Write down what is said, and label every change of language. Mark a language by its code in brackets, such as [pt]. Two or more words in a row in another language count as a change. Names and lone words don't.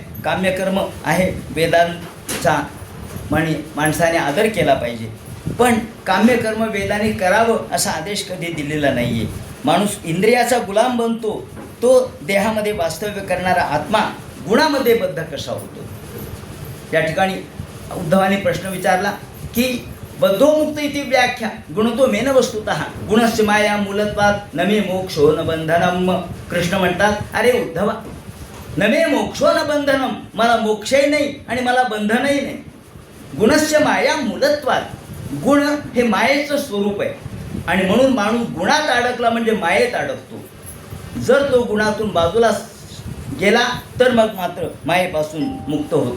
[mr] काम्यकर्म आहे, वेदांचा माणसाने आदर केला पाहिजे. पण काम्यकर्म वेदाने करावं असा आदेश कधी दिलेला नाही आहे. माणूस इंद्रियाचा गुलाम बनतो, तो देहामध्ये वास्तव्य करणारा आत्मा गुणामध्ये बद्ध कसा होतो? या ठिकाणी उद्धवाने प्रश्न विचारला की [sa] बद्धोमुक्त इति व्याख्या गुणतो मेन वस्तुतः गुणस्य माया मूलत्वात् न मे मोक्षो न बंधनम. [mr] कृष्ण म्हणतात, अरे उद्धवा, [sa] न मे मोक्षो न बंधनम, [mr] मला मोक्षही नाही आणि मला बंधनही नाही. [sa] गुणस्य माया मूलत्वात्, [mr] गुण हे मायेचं स्वरूप आहे आणि म्हणून माणूस गुणात अडकला म्हणजे मायेत अडकतो. जर तो गुणातून बाजूला गेला तर मग मात्र मायेपासून मुक्त होतो.